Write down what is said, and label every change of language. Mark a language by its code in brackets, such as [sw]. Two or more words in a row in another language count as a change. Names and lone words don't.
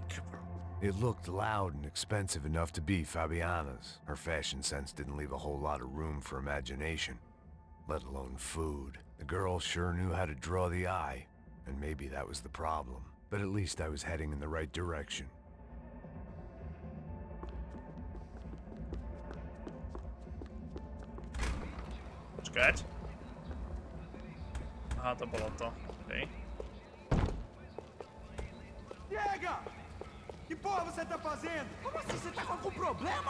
[en] It looked loud and expensive enough to be Fabiana's. Her fashion sense didn't leave a whole lot of room for imagination, let alone food. The girl sure knew how to draw the eye, and maybe that was the problem. But at least I was heading in the right direction. [sk] Počkať. Aha, to bolo to. Okej. [pt] Diego! Que porra você tá fazendo? Como assim? Você tá com algum problema?